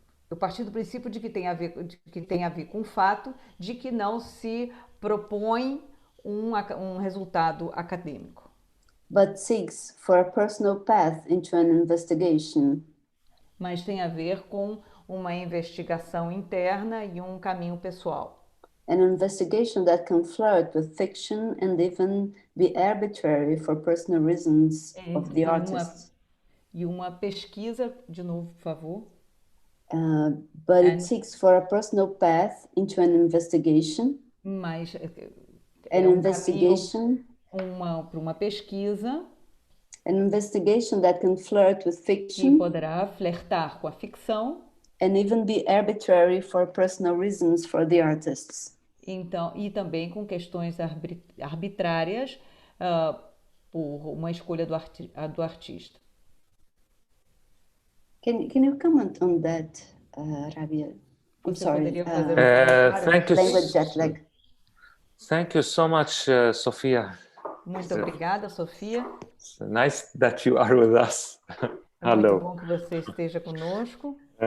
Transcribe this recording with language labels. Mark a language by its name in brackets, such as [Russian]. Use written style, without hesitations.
[Portuguese] Eu parti do princípio de que tem a ver com o fato de que não se propõe um resultado acadêmico, [English] But seeks for a personal path into an investigation. [Portuguese] mas tem a ver com uma investigação interna e um caminho pessoal. [English] An investigation that can flirt with fiction and even be arbitrary for personal reasons of the artist. [Portuguese] E uma pesquisa, de novo, por favor. [English] But it seeks for a personal path into an investigation. [Portuguese] Mas [English] An investigation. [Portuguese] Para uma pesquisa. [English] An investigation that can flirt with fiction. [Portuguese] Que poderá flertar com a ficção. [English] And even be arbitrary for personal reasons for the artists. [Portuguese] Então, e também com questões arbitrárias por uma escolha do artista. [English] Can you comment on that, Rabia? I'm sorry. Thank you. Language jet lag. Thank you so much, Sofia. [Portuguese] Muito obrigada, Sofia. [English] It's nice that you are with us. Hello. [Portuguese] Muito bom que você esteja conosco.